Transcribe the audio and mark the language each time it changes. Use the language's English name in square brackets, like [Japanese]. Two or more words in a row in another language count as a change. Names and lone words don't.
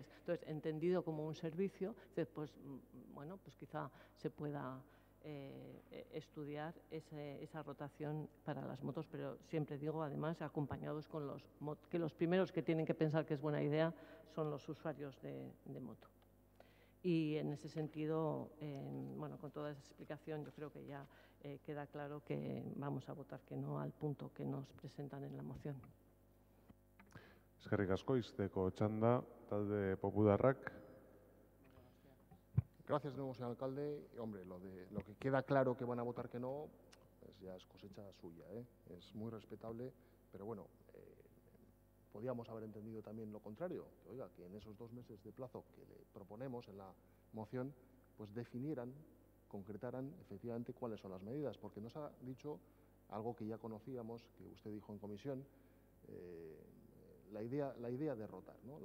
[Spanish] Entonces, entendido como un servicio, pues quizá se pueda estudiar esa rotación para las motos, pero siempre digo, además, acompañados con que los primeros que tienen que pensar que es buena idea son los usuarios de moto. Y en ese sentido, con toda esa explicación, yo creo que ya queda claro que vamos a votar que no al punto que nos presentan en la moción. [Basque] Eskerrik asko, izteko txanda, talde Popularrak. [Spanish] Gracias de nuevo, señor alcalde. Hombre, lo que queda claro que van a votar que no, pues ya es cosecha suya, ¿eh? Es muy respetable, pero podíamos haber entendido también lo contrario, que, oiga, que en esos 2 meses de plazo que le proponemos en la moción, pues definieran, concretaran efectivamente cuáles son las medidas, porque nos ha dicho algo que ya conocíamos, que usted dijo en comisión, la idea de rotar, ¿no?